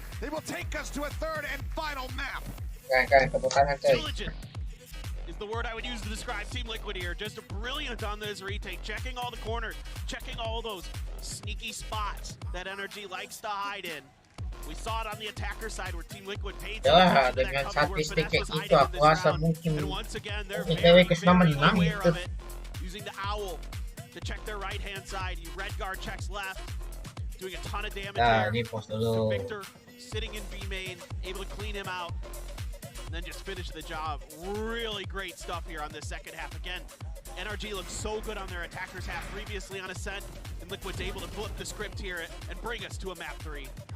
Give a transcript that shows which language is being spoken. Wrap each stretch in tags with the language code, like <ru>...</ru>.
<en>They will take us to a third and final map.</en> <id>Keren, tepuk tangan coy.</id> <en>Diligent is the word I would use to describe Team Liquid here. Just brilliant on this retake, checking all the corners, checking all those sneaky spots that NRG likes to hide in. We saw it on the attacker side where Team Liquid paid</en> <id>Ya, dengan statistik kayak itu aku rasa mungkin PRX menang itu.</id> <en>Using the owl to check their right-hand side. Redguard checks left, doing a ton of damage</en> <id>Nah,</id> <en>here.</en> <id>ini pos dulu.</id> <en>Victor sitting in B main, able to clean him out, and then just finish the job. Really great stuff here on this second half. Again, NRG looks so good on their attackers half previously on Ascent, and Liquid's able to flip the script here and bring us to a map 3.</en>